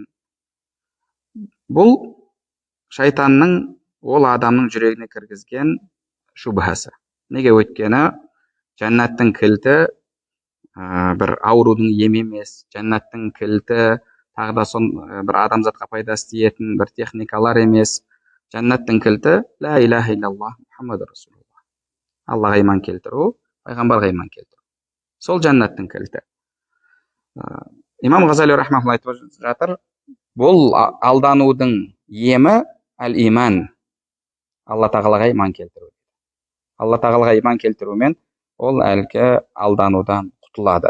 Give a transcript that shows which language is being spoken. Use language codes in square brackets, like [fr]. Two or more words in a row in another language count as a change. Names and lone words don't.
[kk] Бұл шайтанның ол адамның жүрегіне кіргізген шубхасы. Неге? Өйткені жәннаттың кілті бір аурудың емі емес, жәннаттың кілті тағы да бір адамзатқа пайдасы тиетін бір техникалар емес. Жәннаттың кілті [ar] لا إله إلا الله محمد رسول الله. [kk] Аллаға иман келтіру, пайғамбарға иман келтіру. Сол жәннаттың кілті. Имам Ғазали рахмаулла айтып жатыр, бұл алданудың емі әл-иман. Алла тағалаға иман келтіру. Алла тағалаға иман келтірумен ол әлгі алданудан құтылады.